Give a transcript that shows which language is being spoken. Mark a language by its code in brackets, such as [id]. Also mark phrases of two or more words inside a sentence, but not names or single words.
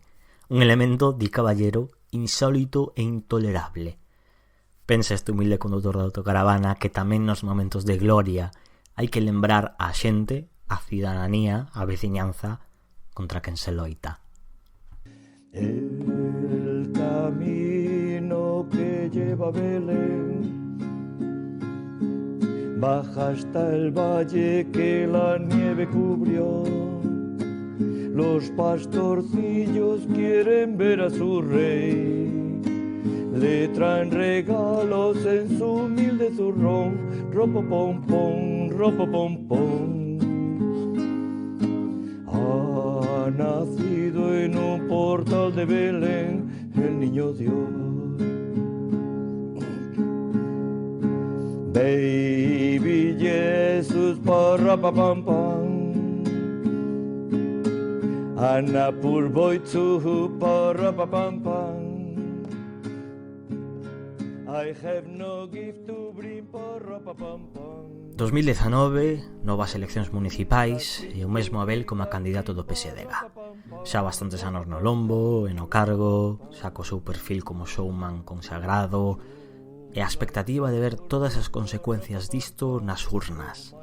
[gl] Un elemento, di Caballero, insólito e intolerable. Pensa este humilde condutor de autocaravana que tamén nos momentos de gloria hai que lembrar a xente, a cidadanía, a veciñanza contra quen se loita. [es] El camino que lleva a Belén baja hasta el valle que la nieve cubrió. Los pastorcillos quieren ver a su rey, le traen regalos en su humilde zurrón, ropo pom pom. Ha nacido en un portal de Belén el niño Dios. [en] Baby Jesus para pa pam pam, Anna purboitzu para pa pam pam. I have no gift to bring para pa pam pam. [gl] 2019, novas eleccións municipais e o mesmo Abel como candidato do PSDG. Xa bastantes anos no lombo e no cargo, xa co seu perfil como showman consagrado e a expectativa de ver todas as consecuencias disto nas urnas.